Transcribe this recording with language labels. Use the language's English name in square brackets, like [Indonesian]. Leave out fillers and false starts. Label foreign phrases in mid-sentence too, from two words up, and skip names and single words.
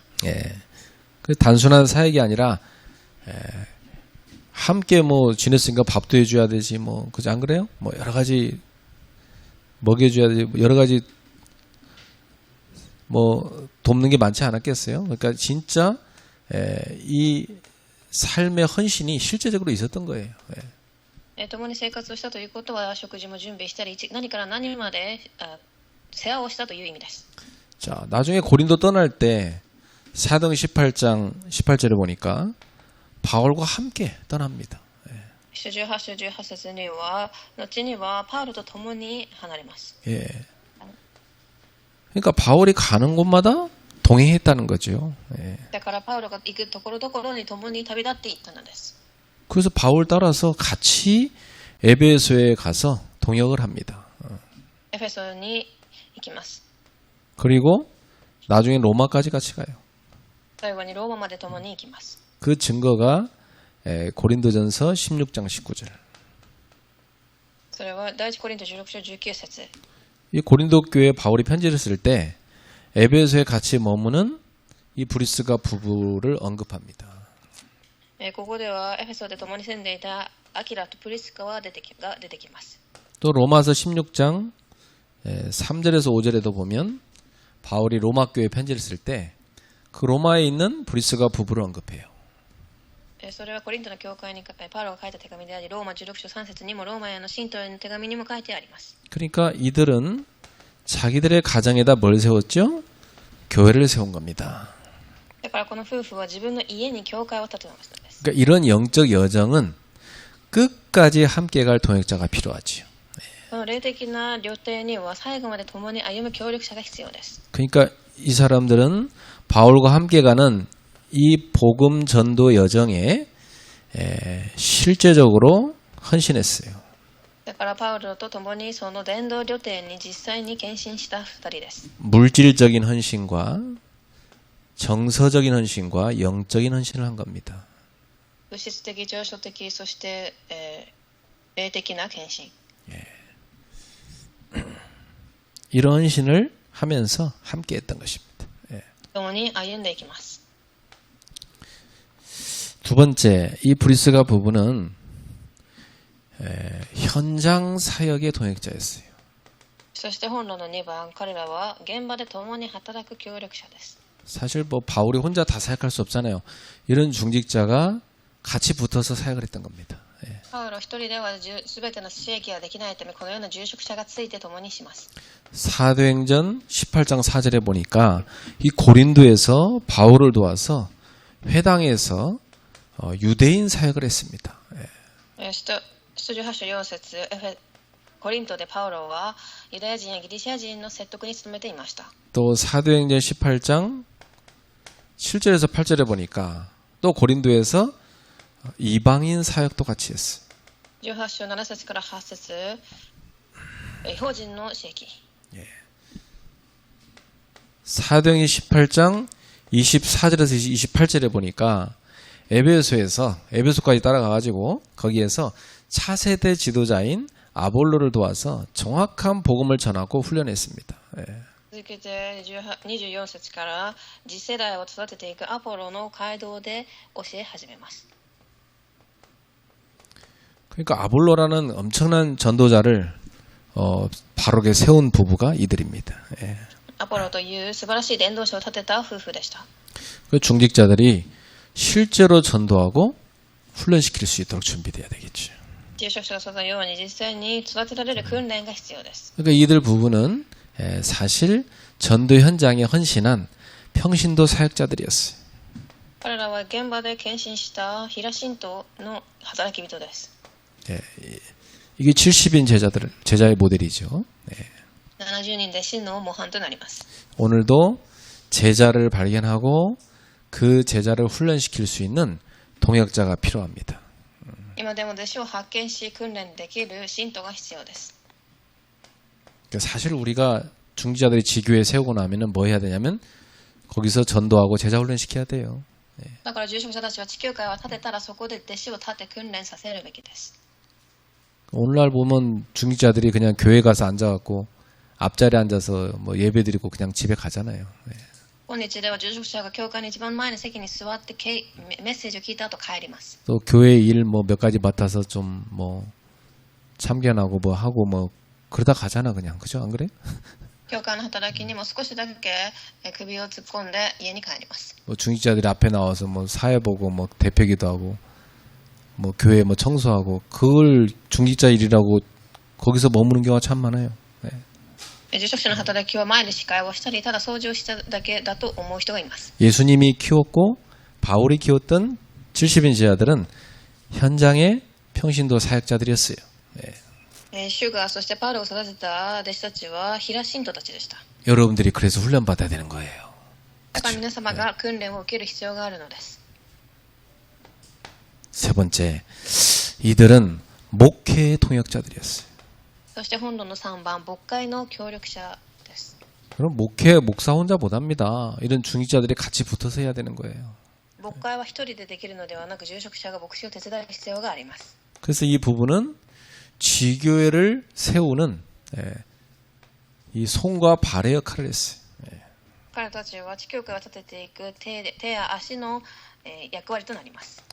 [Korean] 그 단순한 사역이 아니라 함께 뭐 지냈으니까 밥도 해줘야 되지 뭐 그지 안 그래요? 뭐 여러 가지 먹여줘야 되지 여러 가지 뭐 돕는 게 많지 않았겠어요? 그러니까 진짜 이 삶의 헌신이 실제적으로 있었던 거예요. [Japanese] 共に生活をしたということは食事も準備したり何から何まで世話をしたという意味です。 [Korean] 자, 나중에 고린도 떠날 때 사도행 18장 18절에 보니까 바울과 함께 떠납니다. [Japanese] 18 章18節には後にはパウロと共に離れます。 [Korean] 그러니까 바울이 가는 곳마다 동행했다는 거죠. [Japanese] だからパウロが行くところどころに共に旅立っていったのです。 [Korean] 그래서 바울 따라서 같이 에베소에 가서 동역을 합니다. [Japanese] エフェソに行きます。 [Korean] 그리고 나중에 로마까지 같이 가요. [Japanese] 最後にローマまで共に行きます。 [Korean] 그 증거가 고린도전서 16장 19절. [Japanese] それは第一コリント16章19節。 [Korean] 이 고린도 교회에 바울이 편지를 쓸 때 에베소에 같이 머무는 이 브리스가 부부를 언급합니다. [Japanese] ここではエフェソで共に住んでいたアキラとプリスカが出てきます。 [Korean] 또 로마서 16장 3절에서 5절에도 보면 바울이 로마 교회에 편지를 쓸 때 그 로마에 있는 브리스가 부부를 언급해요. [Japanese] それはコリントの教会にパウロが書いた手紙でありローマ16章3節にもローマへの信徒への手紙にも書いてあります。 [Korean] 그러니까 이들은 자기들의 가정에다 뭘 세웠죠? 교회를 세운 겁니다. [Japanese] だからこの夫婦は自分の家に教会を建てました。 [Korean] 그러니까 이런 영적 여정은 끝까지 함께 갈 동역자가 필요하지요. [Japanese] この霊的な旅程には最後まで共に歩む協力者が必要です。 [Korean] 그러니까 이 사람들은 바울과 함께 가는 이 복음 전도 여정에 실제적으로 헌신했어요. [Japanese] だからパウロと共にその伝道旅程に実際に献身した2人です。 [Korean] 물질적인 헌신과 정서적인 헌신과 영적인 헌신을 한 겁니다. [Japanese] 物質的、情緒的、そして、霊的な献身。 [Korean] 이런 헌신을 하면서 함께 했던 것입니다. [Japanese] 共に歩んでいきます。 [Korean] 두 번째, 이 브리스가 부부는 현장 사역의 동역자였어요. [Japanese] そして本論の2番、彼らは現場で共に働く協力者です。 [Korean] 사실 뭐 바울이 혼자 다 사역할 수 없잖아요. 이런 중직자가 같이 붙어서 사역을 했던 겁니다. [Japanese] パウロ一人では全ての使役ができないため、このような住職者がついて共にします。 [Korean] 사도행전 18장 4절에 보니까 이 고린도에서 바울을 도와서 회당에서 유대인 사역을 했습니다. [Japanese] 使徒18章4節、コリントでパウロはユダヤ人やギリシャ人の説得に努めていました。 [Korean] 또 사도행전 18장 7절에서 8절에 보니까 또 고린도에서 이방인 사역도 같이 했어요. [Japanese] 18 章7節から8節、異邦人の使役。 [Korean] 사도행전 18장 24절에서 28절에 보니까 에베소까지 따라가가지고 거기에서 차세대 지도자인 아볼로를 도와서 정확한 복음을 전하고 훈련했습니다. [Japanese] 続けて24節から次世代を育てていくアポロの街道で教え始めます。 [Korean] 그러니까 아볼로라는 엄청난 전도자를 바로게 세운 부부가 이들입니다. [Japanese] アポロという素晴らしい伝道者を立てた夫婦でした。 [Korean] 그 중직자들이 실제로 전도하고 훈련시킬 수 있도록 준비돼야 되겠죠. [Japanese] 住職者がそのように実際に育てられる訓練が必要です。 [Korean] 그러니까 이들 부부는 사실 전도 현장에 헌신한 평신도 사역자들이었어요. [Japanese] 彼らは現場で献身した平信徒の働き人です。 [Korean] 이게 70인 제자의 모델이죠. [Japanese] 70 人で真の模範となります。 [Korean] 오늘도 제자를 발견하고 그 제자를 훈련시킬 수 있는 동역자가 필요합니다. [Japanese] 今でも弟子を発見し訓練できる信徒が必要です。 [Korean] 사실 우리가 중지자들이 지교에 세우고 나면은 뭐 해야 되냐면 거기서 전도하고 제자 훈련시켜야 돼요. [Japanese] だから住職者たちは地球会を立てたらそこで弟子を立て訓練させるべきです。 [Korean] 오늘날 보면 중직자들이 그냥 교회 가서 앉아갖고 앞자리에 앉아서 뭐 예배드리고 그냥 집에 가잖아요. [Japanese] 今日では住職者が教会の一番前の席に座ってメッセージを聞いた後帰ります。 [Korean] 또 교회 일 뭐 몇 가지 맡아서 좀 뭐 참견하고 뭐 하고 뭐 그러다 가잖아 그냥. 그죠? 안 그래? [Japanese] 教会の働きにも少しだけ首を突っ込んで家に帰ります。 [Korean] 뭐 중직자들이 앞에 나와서 뭐 사회 보고 뭐 대표기도 하고 뭐 교회 뭐 청소하고 그걸 중직자 일이라고 거기서 머무는 경우가 참 많아요. [Japanese] 住職者の働きは前で司会をしたりただ掃除をしただけだと思う人がいます。 [Korean] 예수님이 키웠고 바울이 키웠던 70인 제자들은 현장의 평신도 사역자들이었어요. [Japanese] 主がそしてパウロを育てた弟子たちは平信徒たちでした。 [Korean] 여러분들이 그래서 훈련받아야 되는 거예요. [Japanese] だから皆様が訓練を受ける必要があるのです。 [Korean] 세 번째, 이들은 목회의 통역자들이었어요. [Japanese] そして本論の3番、牧会の協力者です。 [Korean] 그럼 목사 혼자 못합니다. 이런 중직자들이 같이 붙어서 해야 되는 거예요. [Japanese] 牧会は一人でできるのではなく、住職者が牧師を手伝う必要があります。 [Korean] 그래서 이 부부는 지교회를 세우는 이 손과 발의 역할을 했어요. [Japanese] 彼たちは地教会を立てていく手や足の役割となります。